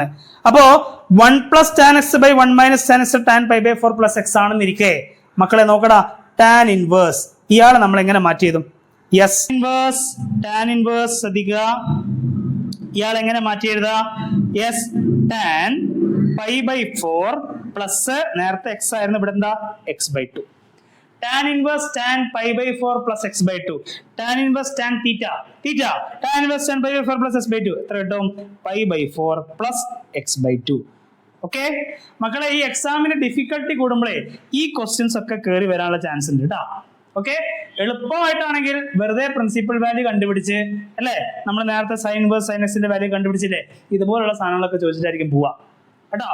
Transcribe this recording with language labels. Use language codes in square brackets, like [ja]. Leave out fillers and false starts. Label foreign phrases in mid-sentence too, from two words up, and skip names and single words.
[ml] അപ്പോ [en] 1 plus tan x by 1 minus tan x tan pi by 4 plus x [ml] ആണെന്നിരിക്കേ മക്കളെ നോക്കടാ, [en] tan inverse [ml] ഇയാളെ നമ്മൾ എങ്ങനെ മാറ്റി ചെയ്തും? യെസ്, [en] inverse tan inverse [ml] ശ്രദ്ധിക്കുക, ഇയാൾ എങ്ങനെ മാറ്റി എഴുതാ? യെസ്, [en] tan pi by 4 plus [ml] നേരത്തെ എക്സ് ആയിരുന്നു, ഇവിടെ എന്താ? [en] x by 2. tan inverse tan pi by 4 plus x by 2. tan inverse tan theta. tan inverse tan pi by 4 plus x by 2. [ml] എത്ര കിട്ടും? [en] pi by 4 plus x by 2. [ml] ഓക്കെ മക്കളെ, ഈ എക്സാമിന് ഡിഫിക്കൽട്ടി കൂടുമ്പോഴേ ഈ ക്വസ്റ്റ്യൻസ് ഒക്കെ കയറി വരാനുള്ള ചാൻസ് ഉണ്ട് കേട്ടോ. ഓക്കെ, എളുപ്പമായിട്ടാണെങ്കിൽ വെറുതെ [en] principal value [ml] കണ്ടുപിടിച്ച് അല്ലേ, നമ്മൾ നേരത്തെ [en] sine inverse sine [ml] എക്സിന്റെ വാല്യൂ കണ്ടുപിടിച്ചില്ലേ, ഇതുപോലുള്ള സാധനങ്ങളൊക്കെ ചോദിച്ചിട്ടായിരിക്കും പോവാ കേട്ടോ.